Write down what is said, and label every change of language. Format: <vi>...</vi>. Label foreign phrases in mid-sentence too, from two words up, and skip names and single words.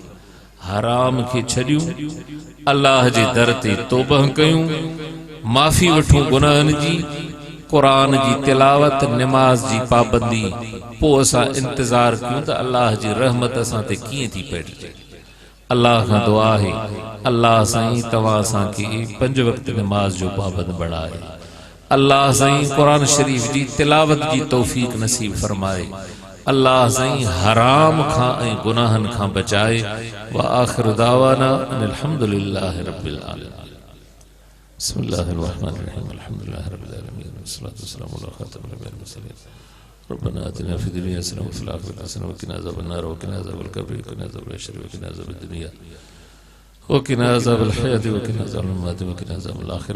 <sd>हराम खे छॾियूं, अल्लाह जे दर ते तौबह कयूं, माफ़ी वठूं गुनाहनि जी, क़ुरान जी तिलावत, नमाज जी पाबंदी, पोइ असां इंतज़ार कयूं त अल्लाह जी रहमत असां ते कीअं थी पइजे। अल्लाह खां दुआ आहे, अल्लाह साईं तव्हां असांखे 5 वक्त नमाज जो पाबंद बणाए। अल्लाह साईं क़ुरान शरीफ जी तिलावत जी तौफीक नसीब फरमाए। अल्लाह साईं हराम खां ऐं गुनाहन खां बचाए।</sd> <ar>وآخر دعوانا الحمد لله رب العالمين. بسم الله الرحمن الرحيم الحمد لله رب العالمين. والصلاة والسلام على خاتم الأنبياء والمرسلين. ربنا آتنا في الدنيا حسنة وفي الآخرة حسنة وقنا عذاب النار وقنا عذاب القبر وقنا عذاب الحشر وقنا عذاب الدنيا وقنا عذاب الحياة وقنا عذاب الممات وقنا عذاب الآخرة.</ar>